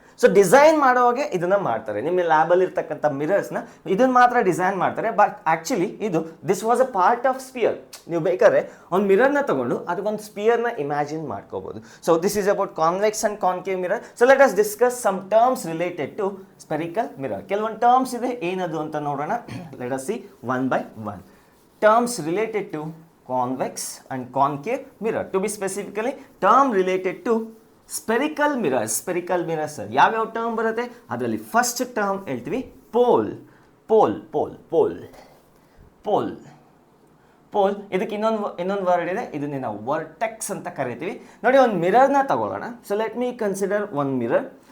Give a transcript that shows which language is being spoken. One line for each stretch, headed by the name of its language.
Kannada: So design ಮಾಡೋವಾಗೆ ಇದನ್ನ ಮಾಡ್ತಾರೆ. ನಿಮ್ಮ ಲ್ಯಾಬಲ್ಲಿ ಇರ್ತಕ್ಕಂಥ ಮಿರರ್ಸ್ನ ಇದನ್ನ ಮಾತ್ರ ಡಿಸೈನ್ ಮಾಡ್ತಾರೆ. ಬಟ್ ಆ್ಯಕ್ಚುಲಿ ಇದು
English: This was a part of sphere.
Kannada: ನೀವು ಬೇಕಾದ್ರೆ ಒಂದು ಮಿರರ್ನ ತಗೊಂಡು ಅದಕ್ಕೊಂದು ಸ್ಪಿಯರ್ನ ಇಮ್ಯಾಜಿನ್ ಮಾಡ್ಕೋಬಹುದು.
English: So this is about convex and concave mirror. So let us discuss some terms related to spherical mirror.
Kannada: ಕೆಲವೊಂದು ಟರ್ಮ್ಸ್ ಇದೆ, ಏನದು ಅಂತ ನೋಡೋಣ.
English: Let us see one by one. Terms related to convex and concave mirror. To be specifically term related to spherical mirrors.
Kannada: Spherical mirrors ಯಾವ term ಬರುತ್ತೆ ಅದರಲ್ಲಿ first term ಹೇಳ್ತೀವಿ pole. Pole pole pole pole pole ಇದಕ್ಕೆ ಇನ್ನೊಂದು word ಇದೆ, ಇದನ್ನ ನಾವು vertex ಅಂತ ಕರಿತೀವಿ. ನೋಡಿ, ಒಂದು ಮಿರರ್ನ ತಗೊಳ್ಳೋಣ. So
English: Let me consider one mirror.